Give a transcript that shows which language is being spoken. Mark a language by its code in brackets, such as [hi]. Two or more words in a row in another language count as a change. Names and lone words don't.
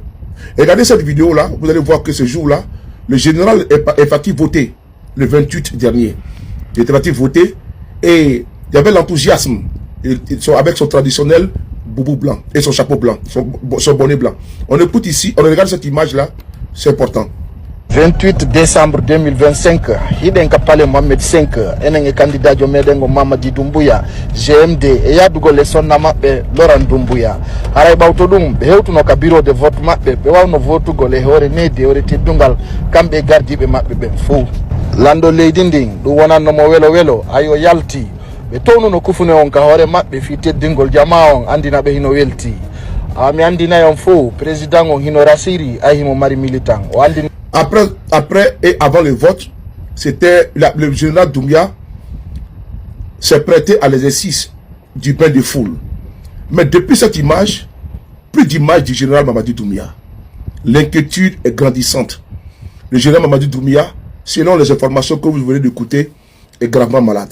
[fr] Et regardez cette vidéo-là, vous allez voir que ce jour-là, le général est parti voter le 28 dernier. Il était parti voter et il y avait l'enthousiasme avec son traditionnel boubou blanc et son chapeau blanc, son bonnet blanc. On écoute ici, on regarde cette image-là, c'est important. [ff] 28 décembre 2025, hiɗen ka pale Mohamed 5 enen e candidat jo meɗen go Mamadi Doumbouya GMD e yadugol e sonna maɓɓe Laurent Doumbouya haray ɓawto ɗum ɓe hewtuno ka [fr] bureau de vote [ff] maɓɓe ɓe wawno votugol e hoore neydi hoore teddungal kamɓe gardiɓe maɓɓe ɓen fou lando leydi ndin ɗum wonannomo welo welo ayo yalti ɓe townuno kufune on ka hoore maɓɓe fi teddingol jama on andina ɓe hino welti. Mi andina on fo président on hino rasiri ay himo mari militant o andina. [fr] Après et avant le vote, c'était le général Doumbouya s'est prêté à l'exercice du bain de foule. Mais depuis cette image, plus d'image du général Mamadi Doumbouya. L'inquiétude est grandissante. Le général Mamadi Doumbouya, selon les informations que vous venez d'écouter, est gravement malade.